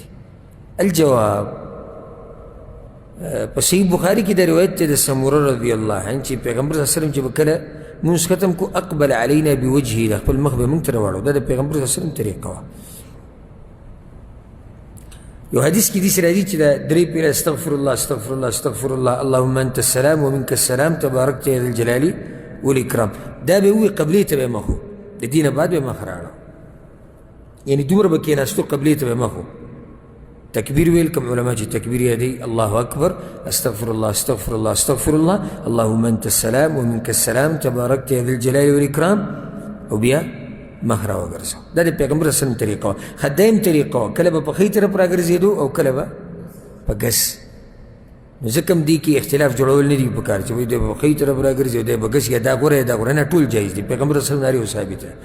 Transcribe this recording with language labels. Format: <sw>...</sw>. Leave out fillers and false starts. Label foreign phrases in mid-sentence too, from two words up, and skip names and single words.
<ps>الجواب په صحیح بخاري کې د روایت دی د سموره</ps> <ar>رضی الله عنه</ar> <ps>چې پیغمبر</ps> <ar>صلی الله علیه وسلم</ar> <ps>چې به کله مونځ ختم کو</ps> <ar>اقبل علینا بوجهه</ar> <ps>د خپل مخ به مونږ ته راواړو دا د پیغمبر</ps> <ar>صلی الله علیه وسلم</ar> <ps>طریقه وه. یو حدیث کې داسې راځي چې دا درې پیره</ps> <ar>استغفر الله استغفر الله استغفر الله اللهم انت السلام ومنك السلام تبارکت یا ذا الجلال والاکرام</ar> <ps>دا به ووایي قبلې ته به یې مخ و د دې نه بعد به یې مخ راړه یعنې دومره به کېناستو قبلې ته به یې مخ و تکبیر ویل کوم علما چې تکبیر یادوي</ps> <ar>الله اکبر استغفر الله استغفر الله استغفر الله اللهم انت السلام ومنك السلام تبارکت یا ذا الجلال والاکرام</ar> <ps>او بیا مخ را وګرځو دا د پیغمبر وسلم طریقه وه. خدایم طریقه وه کله به په ښي طرف راګرځېدو او کله به په ګس. نو ځکه هم دې کې اختلاف جوړول نه دي په کار چې وایي دی به په ښي طرف راګرځي او دی به ګس یا دا غوره یا دا غوره نه ټول جایز دي پیغمبر وسلم نارې ثابت ده.</ps>